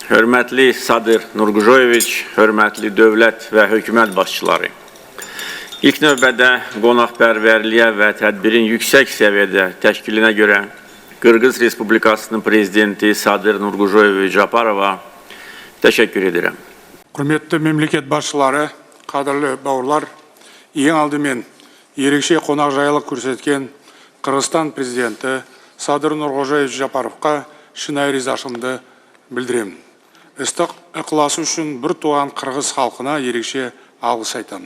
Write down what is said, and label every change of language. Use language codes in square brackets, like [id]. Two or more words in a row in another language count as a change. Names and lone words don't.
[az] Hörmətli Sadır Nurgujoyeviç, hörmətli dövlət və hökumət başçıları. İlk növbədə qonaqpərvərliyə və tədbirin yüksək səviyyədə təşkilinə görə Qırğız Respublikasının prezidenti Sadır Nurgujoyeviç Japarova təşəkkür edirəm. [kk] Құрметті мемлекет басшылары, қадірлі бауырлар, ең алдымен ерекше қонақжайлық көрсеткен Қырғызстан президенті Садыр Нургужоевич Жапаровқа шынайы ризашылығымды білдіремін. Ыстық ықыласы үшін бір туған қырғыз халқына ерекше алғыс айтамын.